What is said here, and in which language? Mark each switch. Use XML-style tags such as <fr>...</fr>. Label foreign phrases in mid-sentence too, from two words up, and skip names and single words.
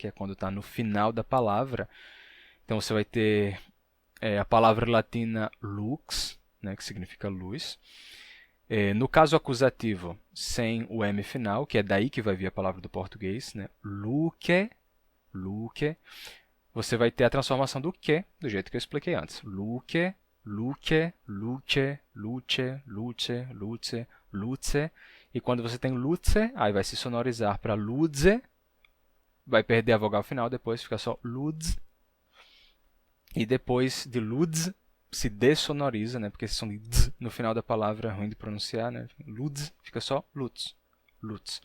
<pt>Que é quando está no final da palavra. Então você vai ter a palavra latina lux, né? Que significa luz. No caso acusativo, sem o M final, que é daí que vai vir a palavra do português, né? Luque, luque. Você vai ter a transformação do que, do jeito que eu expliquei antes. Luque, luce, luce, luce, luce, luce, luce. E quando você tem luce, aí vai se sonorizar para luze, vai perder a vogal final, depois fica só luz. E depois de luz, se dessonoriza, né? Porque esse som de dz no final da palavra é ruim de pronunciar, né? Luz, fica só lutz, lutz.</pt>